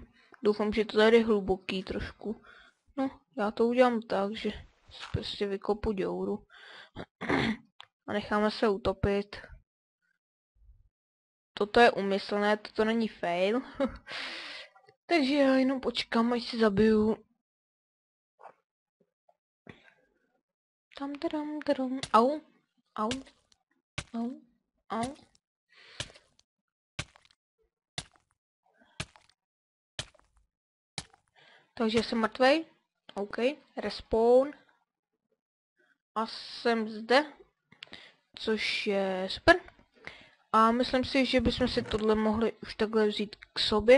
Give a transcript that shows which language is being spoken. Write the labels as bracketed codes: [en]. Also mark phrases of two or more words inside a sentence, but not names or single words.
[cs] Doufám, že to tady je hluboký trošku. No, já to udělám tak, že prostě vykopu děuru. A necháme se utopit. Toto je úmyslné, toto není fail. Takže já jenom počkám, až si zabiju. Tam, tadam, tadam. Au, au, au, au. Takže jsem mrtvej. OK, respawn. A jsem zde. Což je super. A myslím si, že bychom si tohle mohli už takhle vzít k sobě.